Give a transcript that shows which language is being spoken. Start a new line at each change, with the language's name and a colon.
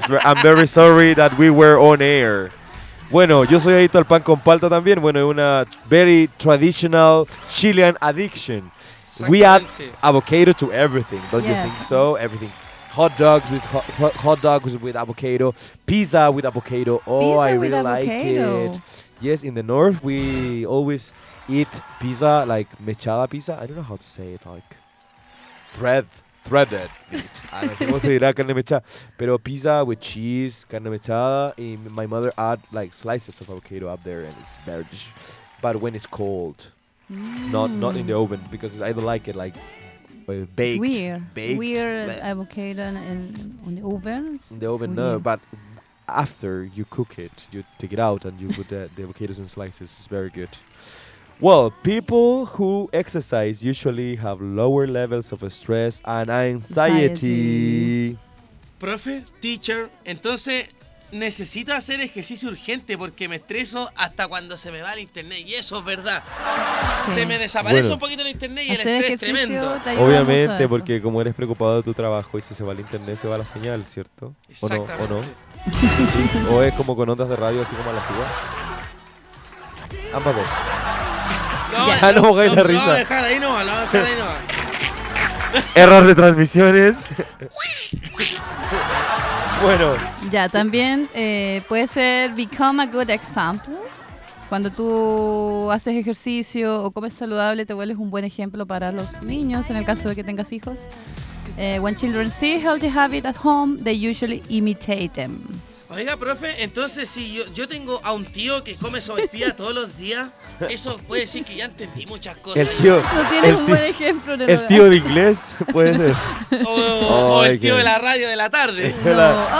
English: I'm very sorry that we were on air.
Spanish: Bueno, yo soy adicto al pan con palta también. Bueno, es una
English: very traditional Chilean addiction. We add avocado to everything, don't you think so? Everything. Hot dogs with avocado. Pizza with avocado. Oh, pizza I really like it. Yes, in the north we always eat pizza, like mechada pizza. I don't know how to say it, like threaded meat. I don't know how to say it, carne mechada. Pero pizza with cheese, carne mechada. And my mother add like slices of avocado up there and it's very... But when it's cold, not in the oven, because I don't like it like baked. It's weird. Avocado in the oven, no, but... After you cook it, you take it out and you put the avocados in slices. It's very good. Well, people who exercise usually have lower levels of stress and anxiety.
Spanish: Profe, teacher, entonces necesito hacer ejercicio urgente porque me estreso hasta cuando se me va el internet. Y eso es verdad. Sí. Se me desaparece un poquito el internet y el estrés es tremendo. Obviamente, porque como eres preocupado de tu trabajo y si se va el internet, se va la señal, ¿cierto? Exactamente. ¿O no? O es como con ondas de radio así como a la tuba. Ambas dos. No mojáis la risa. Lo voy a dejar ahí. Error de transmisiones. Bueno. Ya, sí. También puede ser
English: become a good example.
Spanish: Cuando tú haces ejercicio o comes saludable, te vuelves un buen ejemplo para los niños, en el caso de que tengas hijos.
English: When children see healthy habits at home, they usually imitate them.
Spanish: Oiga, profe, entonces si yo tengo a un tío que come sopaipilla todos los días, eso puede decir que ya entendí muchas cosas. El tío, no tienes un buen ejemplo. De el tío de inglés, puede ser. O el tío de la radio de la tarde. No.